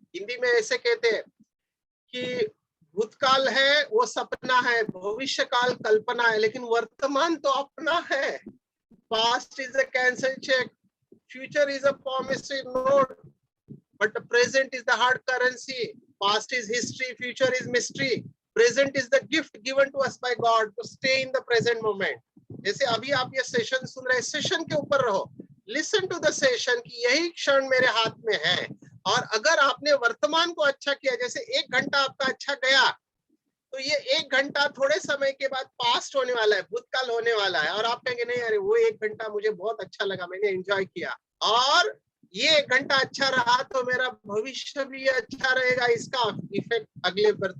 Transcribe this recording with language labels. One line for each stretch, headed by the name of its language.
Hindi: हिंदी में ऐसे कहते हैं कि भूतकाल है वो सपना है, भविष्य काल कल्पना है, लेकिन वर्तमान तो अपना है।
English: Past is a cancel cheque, future is a promissory note, but the present is the hard currency. Past is history, future is mystery. Present is the gift given to us by God to stay in the present moment.
Hindi: जैसे अभी आप ये session सुन रहे हैं, session के ऊपर रहो,
English: listen to the session
Hindi: कि यही क्षण मेरे हाथ में है। और अगर आपने वर्तमान को अच्छा किया, जैसे 1 घंटा आपका अच्छा गया, तो ये 1 घंटा थोड़े समय के बाद पास्ट होने वाला है, भूतकाल होने वाला है, और आप कहेंगे नहीं अरे वो 1 घंटा मुझे बहुत अच्छा लगा, मैंने एंजॉय किया, और ये 1 घंटा अच्छा रहा तो मेरा भविष्य भी अच्छा रहेगा, इसका इफेक्ट अगले पर।